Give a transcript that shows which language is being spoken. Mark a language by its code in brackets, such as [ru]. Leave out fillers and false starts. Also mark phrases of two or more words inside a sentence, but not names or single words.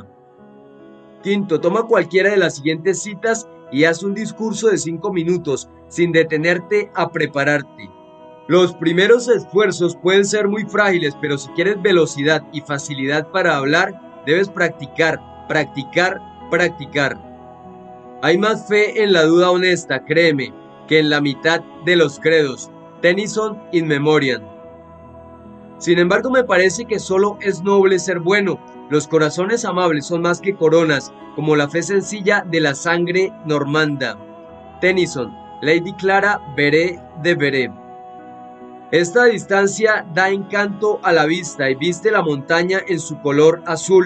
[es] Quinto, toma cualquiera de las siguientes citas y haz un discurso de 5 minutos sin detenerte a prepararte. Los primeros esfuerzos pueden ser muy frágiles, pero si quieres velocidad y facilidad para hablar, debes practicar, practicar, practicar. Hay más fe en la duda honesta, créeme, que en la mitad de los credos. Tennyson in memoriam. Sin embargo, me parece que solo es noble ser bueno. Los corazones amables son más que coronas, como la fe sencilla de la sangre normanda. Tennyson, Lady Clara Beret de Beret. Esta distancia da encanto a la vista y viste la montaña en su color azul.